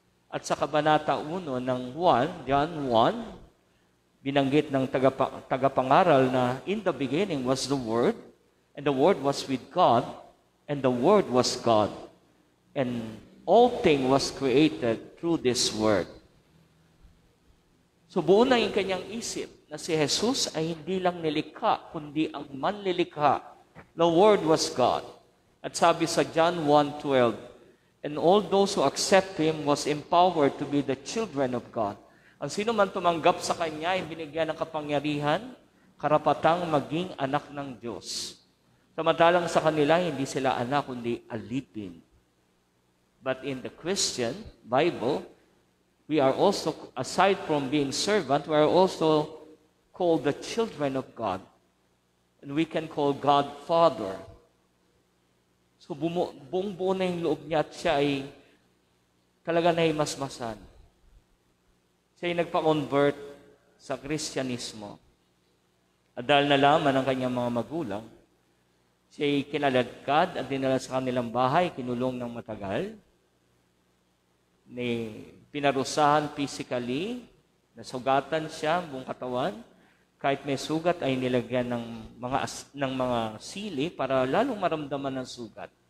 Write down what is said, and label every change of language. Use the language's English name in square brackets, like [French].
[Filipino] At sa Kabanata 1 ng John 1, binanggit ng tagapangaral na [English] in the beginning was the Word, and the Word was with God, and the Word was God, and all thing was created through this Word. [Filipino] So buo na yung kanyang isip na si Jesus ay hindi lang nilikha, kundi ang manlilikha. [English] The Word was God. [Filipino] At sabi sa [English] John 1:12, and all those who accept Him was empowered to be the children of God. [Filipino] Ang sino man tumanggap sa Kanya ay binigyan ng kapangyarihan, karapatang maging anak ng Diyos. Samantalang sa kanila, hindi sila anak, kundi alipin. [English] But in the Christian Bible, we are also, aside from being servant, we are also called the children of God. And we can call God Father. [Filipino] So buong-buo na yung loob niya at siya ay talaga nahimasmasan. Siya ay nagpa-convert sa Kristyanismo. At dahil nalaman ng kanyang mga magulang, siya ay kinaladkad at dinala sa kanilang bahay, kinulong ng matagal, pinarusahan physically, nasugatan siya buong katawan, kahit may sugat ay nilagyan ng mga sili para lalong maramdaman ng sugat.